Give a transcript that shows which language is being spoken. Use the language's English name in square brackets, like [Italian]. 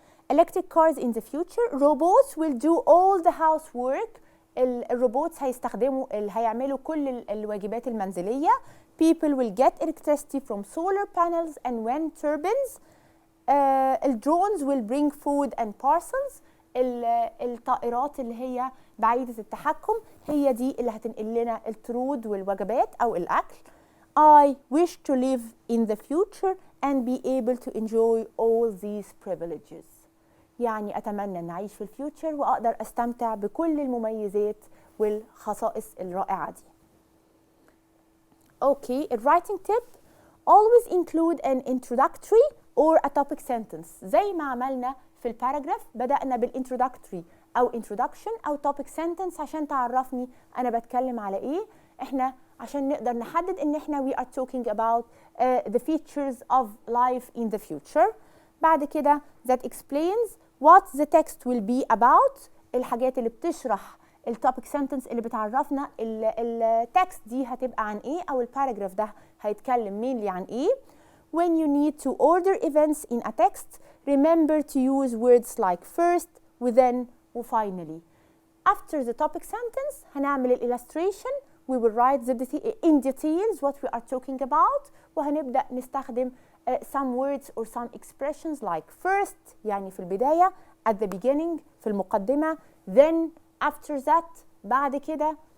[English] Electric cars in the future. Robots will do all the housework. [Arabic] الروبوتس هيعملوا كل الواجبات المنزلية. [English] People will get electricity from solar panels and wind turbines. Drones will bring food and parcels. [Arabic] الطائرات اللي هي بعيدة التحكم هي دي اللي هتنقل لنا الطرود والوجبات أو الأكل. [English] I wish to live in the future and be able to enjoy all these privileges. [Arabic] يعني أتمنى أن أعيش في الفيوتشر وأقدر أستمتع بكل المميزات والخصائص الرائعة دي. [English] Okay, a writing tip. Always include an introductory or a topic sentence. [Arabic] زي ما عملنا في الباراجراف بدأنا بالintroductory أو introduction أو topic sentence عشان تعرفني أنا بتكلم على إيه. إحنا عشان نقدر نحدد إن إحنا [English] we are talking about the features of life in the future. [Arabic] بعد كده [English] that explains what the text will be about. [Arabic] الحاجات اللي بتشرح التوبيك سنتنس اللي بتعرفنا التكست دي هتبقى عن ايه او الباراجراف ده هيتكلم mainly عن ايه. [English] When you need to order events in a text, remember to use words like first, within, وfinally. After the topic sentence [Arabic] هنعمل الillustration. [English] We will write in details what we are talking about. [Arabic] وهنبدأ نستخدم [English] some words or some expressions like first [Arabic] يعني في البداية, [English] at the beginning [Arabic] في المقدمة, [English] then, after that [Arabic] بعد كده.